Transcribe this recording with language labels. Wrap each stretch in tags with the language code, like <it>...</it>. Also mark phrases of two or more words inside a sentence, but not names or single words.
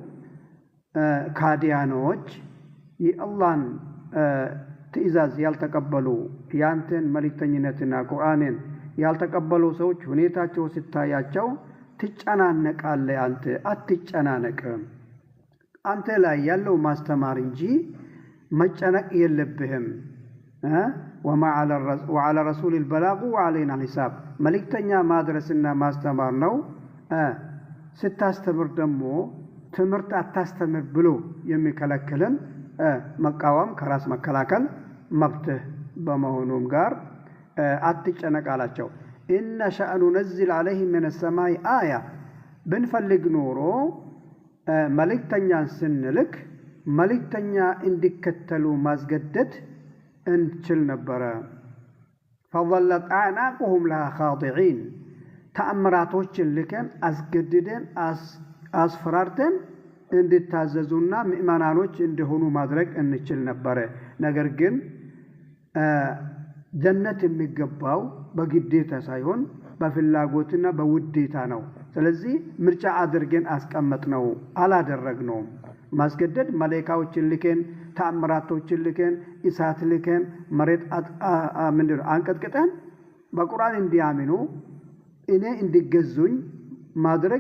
<am>ካዲያኖች የአላህን ትእዛዝ ያልተቀበሉ ያንተን መልእክተኝነትና ቁርአንን ያልተቀበሉ ሰዎች ሁኔታቸው ሲታያቸው ትጨናነቃለህ። አንተ አትጨናነቅ። አንተ ላይ ያለው ማስተማር እንጂ መጨነቅ የለብህም።</am> <ar>وعلى رسول البلاغ وعلينا الحساب</ar> <am>መልእክተኛ ማድረስና ማስተማር ነው። ስታስተምር ደግሞ ትምህርት አታስተምር ብሎ የሚከለክልን መቃወም ከራስ መከላከል መብትህ በመሆኑም ጋር አትጨነቃላቸው። إن</am> <ar>شأن ننزل عليهم من السماء آية</ar> <am>ብንፈልግ ኖሮ መልእክተኛን ስንልክ መልእክተኛ እንዲከተሉ ማስገደድ እንችል ነበረ።</am> <ar>فظلت أعناقهم لها خاضعين</ar> <am>ተአምራቶችን ልከን አስገድደን አስፈራርተን እንድታዘዙና ምእመናኖች እንዲሆኑ ማድረግ እንችል ነበረ። ነገር ግን ጀነት የሚገባው በግዴታ ሳይሆን በፍላጎትና በውዴታ ነው። ስለዚህ ምርጫ አድርገን አስቀመጥነው፣ አላደረግነውም። ማስገደድ መላእክቶችን ልከን ተአምራቶችን ልከን እሳት ልከን መሬት አንቀጥቅጠን በቁርአን እንዲያምኑ እኔ እንዲገዙኝ ማድረግ</am>